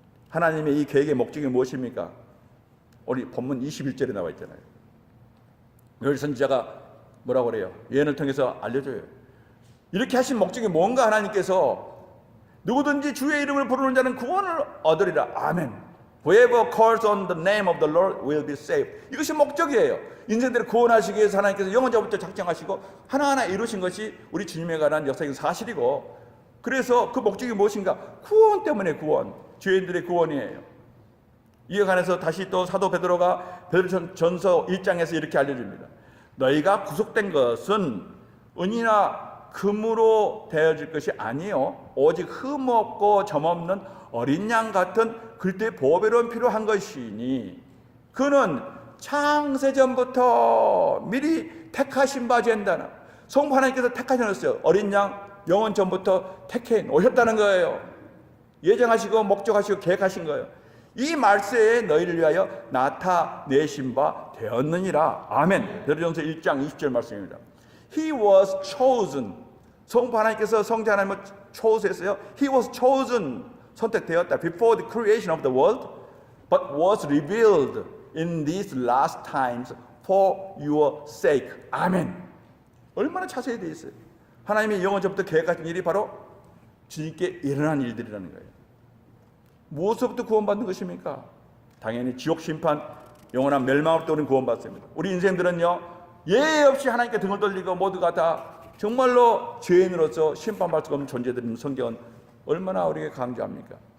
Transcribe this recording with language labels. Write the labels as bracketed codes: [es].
[ko] 하나님의 이 계획의 목적이 무엇입니까? 우리 본문 21절에 나와 있잖아요. 요엘 선지자가 뭐라고 그래요? 예언을 통해서 알려줘요. 이렇게 하신 목적이 뭔가? 하나님께서 누구든지 주의 이름을 부르는 자는 구원을 얻으리라. 아멘. [en] Whoever calls on the name of the Lord will be saved. [ko] 이것이 목적이에요. 인생들을 구원하시기 위해서 하나님께서 영원전부터 작정하시고 하나하나 이루신 것이 우리 주님에 관한 역사적인 사실이고, 그래서 그 목적이 무엇인가? 구원 때문에 구원, 죄인들의 구원이에요. 이에 관해서 다시 또 사도 베드로가 베드로전서 1장에서 이렇게 알려줍니다. 너희가 구속된 것은 은이나 금으로 되어질 것이 아니요 오직 흠없고 점없는 어린 양 같은 그리스도의 보배로운 피로 한 것이니 그는 창세전부터 미리 택하신 바 젠다나. 성부 하나님께서 택하셨어요. 어린 양 영원 전부터 택해 놓으셨다는 거예요. 예정하시고 목적하시고 계획하신 거예요. 이 말세에 너희를 위하여 나타내신 바 되었느니라. 아멘. 베드로전서 1장 20절 말씀입니다. [en] He was chosen. [ko] 성부 하나님께서 성자 하나님을 chose했어요. [en] He was chosen. [ko] 선택되었다. [en] Before the creation of the world, but was revealed in these last times for your sake. [ko] 아멘. 얼마나 자세히 되어 있어요. 하나님이 영원전부터 계획하신 일이 바로 주님께 일어난 일들이라는 거예요. 무엇으로부터 구원받는 것입니까? 당연히 지옥 심판, 영원한 멸망으로부터 우리는 구원받습니다. 우리 인생들은요, 예외 없이 하나님께 등을 돌리고 모두가 다 정말로 죄인으로서 심판받을 수가 없는 존재들인 성경은 얼마나 우리에게 강조합니까?